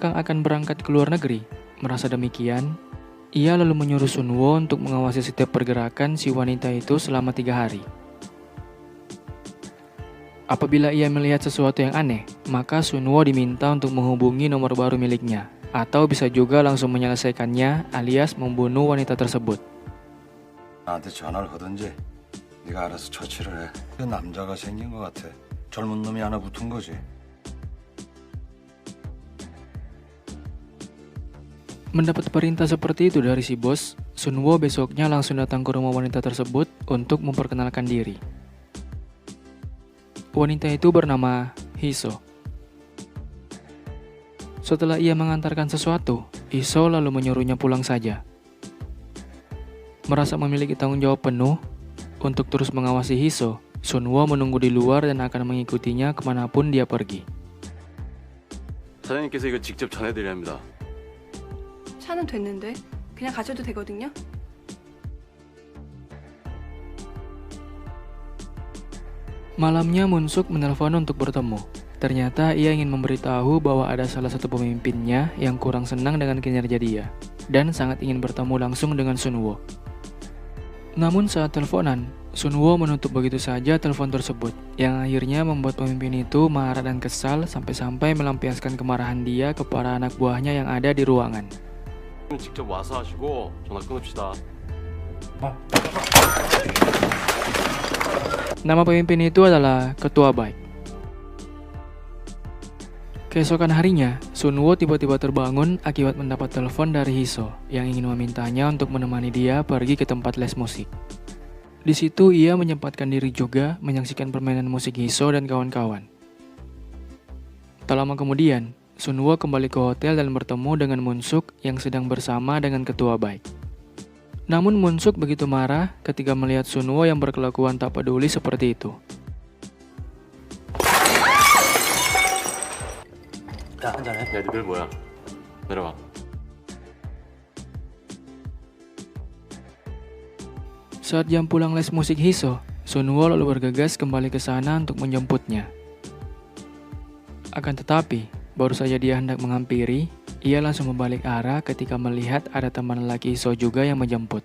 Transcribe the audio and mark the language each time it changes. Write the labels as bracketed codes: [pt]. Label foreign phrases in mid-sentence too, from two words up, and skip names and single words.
[id] Kang akan berangkat ke luar negeri, merasa demikian, ia lalu menyuruh Sunwo untuk mengawasi setiap pergerakan si wanita itu selama 3 hari. Apabila ia melihat sesuatu yang aneh, maka Sunwo diminta untuk menghubungi nomor baru miliknya, atau bisa juga langsung menyelesaikannya alias membunuh wanita tersebut. [ko] 나한테 전화를 거든지 네가 알아서 처치를 해. 그 남자가 생긴 것 같아. 젊은 놈이 하나 붙은 거지. [id] Mendapat perintah seperti itu dari si bos, Sunwo besoknya langsung datang ke rumah wanita tersebut untuk memperkenalkan diri. Wanita itu bernama Hiso. Setelah ia mengantarkan sesuatu, Hiso lalu menyuruhnya pulang saja. Merasa memiliki tanggung jawab penuh untuk terus mengawasi Hiso, Sunwo menunggu di luar dan akan mengikutinya kemanapun dia pergi. [ko] 사장님께서 이거 직접 전해드려야 합니다. 차는 됐는데 그냥 가셔도 되거든요. [id] Malamnya Munsuk menelpon untuk bertemu. Ternyata ia ingin memberitahu bahwa ada salah satu pemimpinnya yang kurang senang dengan kinerja dia dan sangat ingin bertemu langsung dengan Sunwo. Namun saat teleponan, Sunwo menutup begitu saja telepon tersebut, yang akhirnya membuat pemimpin itu marah dan kesal sampai-sampai melampiaskan kemarahan dia ke para anak buahnya yang ada di ruangan. [ko] 직접 와서 하시고 전화 끊읍시다. [id] Nama pemimpin itu adalah Ketua Baik. Keesokan harinya, Sunwo tiba-tiba terbangun akibat mendapat telepon dari Hiso yang ingin memintanya untuk menemani dia pergi ke tempat les musik. Di situ ia menyempatkan diri juga menyaksikan permainan musik Hiso dan kawan-kawan. Tak lama kemudian, Sunwo kembali ke hotel dan bertemu dengan Munsuk yang sedang bersama dengan Ketua Baik. Namun Munsuk begitu marah ketika melihat Sunwo yang berkelakuan tak peduli seperti itu. [ko] 야, 한잔해. 야, 니들 뭐야? 내려와. [id] Saat jam pulang les musik Hiso, Sunwo lalu bergegas kembali ke sana untuk menjemputnya. Akan tetapi, baru saja dia hendak menghampiri, ia langsung membalik arah ketika melihat ada teman lelaki Hiso juga yang menjemput.